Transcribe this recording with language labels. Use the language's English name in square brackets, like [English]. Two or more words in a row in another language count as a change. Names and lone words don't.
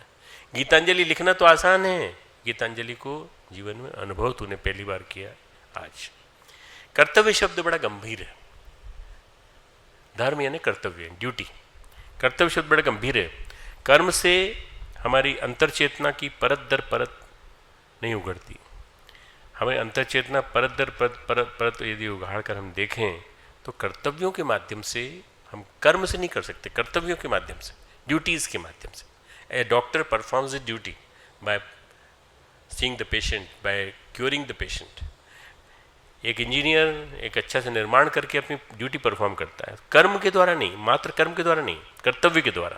[Hindi] गीतांजलि लिखना तो आसान है, गीतांजलि को जीवन में अनुभव तूने पहली बार किया आज। कर्तव्य शब्द बड़ा गंभीर है। धर्म यानी कर्तव्य, ड्यूटी। कर्तव्य शब्द बड़ा गंभीर है। कर्म से हमारी अंतर चेतना की परत दर परत नहीं उगड़ती। हमें अंतर चेतना परत दर परत परत परत यदि उगाड़ कर हम देखें तो कर्तव्यों के माध्यम से, हम कर्म से नहीं कर सकते, कर्तव्यों के माध्यम से, ड्यूटीज़ के माध्यम से। [English] A doctor performs a duty by seeing the patient, by curing the patient. [Hindi] एक इंजीनियर एक अच्छा से निर्माण करके अपनी [English] duty perform [Hindi] करता है, कर्म के द्वारा नहीं, मात्र कर्म के द्वारा नहीं, कर्तव्य के द्वारा।